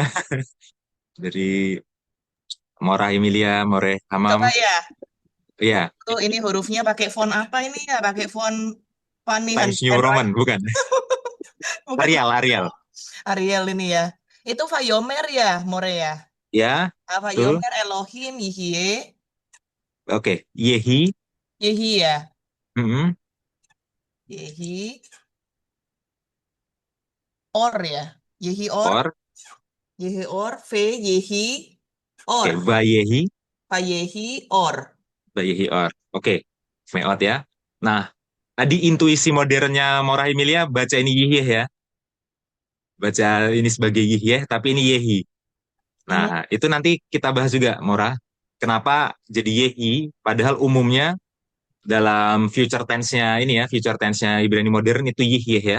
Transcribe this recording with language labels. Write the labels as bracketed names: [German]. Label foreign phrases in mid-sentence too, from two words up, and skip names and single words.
[Indonesian] Dari Morah Emilia, More Coba Hamam. ya, Iya, tuh ini hurufnya pakai font apa ini ya? Pakai font Fanny Times New Handwriting. Roman, bukan? Bukan Arial, Arial. Ariel ini ya. Itu Vayomer ya, More ya. Ya, betul. [Hebrew] Vayomer Elohim Yihye. [Indonesian] Oke, Yehi. Yehi ya. Mm-mm. [Hebrew] Yehi Or ya. Yehi Or. [Indonesian] Or. [Hebrew] Yehi Or. Yehi [Indonesian] Oke, Or. Vayehi. [Hebrew] Vayehi Or. Vayehi Or. [Indonesian] Oke, Meot ya. Nah, tadi intuisi modernnya Morah Emilia baca ini Yihye ya. Baca ini sebagai Yihye, tapi ini Yehi. Hmm. Nah, itu nanti kita bahas juga, Mora. Kenapa jadi YI, padahal umumnya dalam [English] future tense- [Indonesian] nya ini ya, [English] future tense- [Indonesian] nya Ibrani modern itu YIH ya.